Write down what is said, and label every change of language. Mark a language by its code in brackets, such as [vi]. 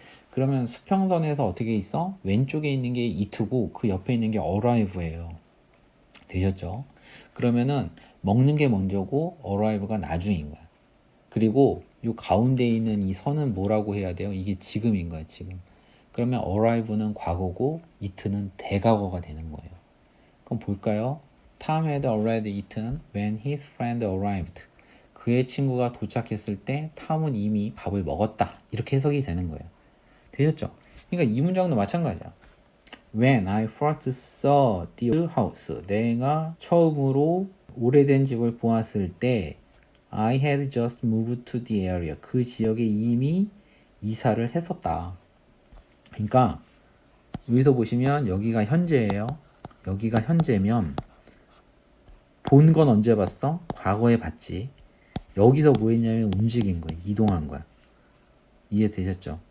[ko] 그러면 수평선에서 어떻게 있어? 왼쪽에 있는 게 it고 그 옆에 있는 게 arrive예요. 되셨죠? 그러면은 먹는 게 먼저고 arrive가 나중인 거야. 그리고 이 가운데 있는 이 선은 뭐라고 해야 돼요? 이게 지금인 거야, 지금. 그러면 arrive는 과거고 it는 대과거가 되는 거예요. 그럼 볼까요? [en] Tom had already eaten when his friend arrived. [ko] 그의 친구가 도착했을 때 탐은 이미 밥을 먹었다. 이렇게 해석이 되는 거예요. 되셨죠? 그러니까 이 문장도 마찬가지야. [en] When I first saw the house. [ko] 내가 처음으로 오래된 집을 보았을 때 [en] I had just moved to the area. [ko] 그 지역에 이미 이사를 했었다. 그러니까 여기서 보시면 여기가 현재예요. 여기가 현재면 본 건 언제 봤어? 과거에 봤지. 여기서 뭐 했냐면 움직인 거야. 이동한 거야. 이해되셨죠?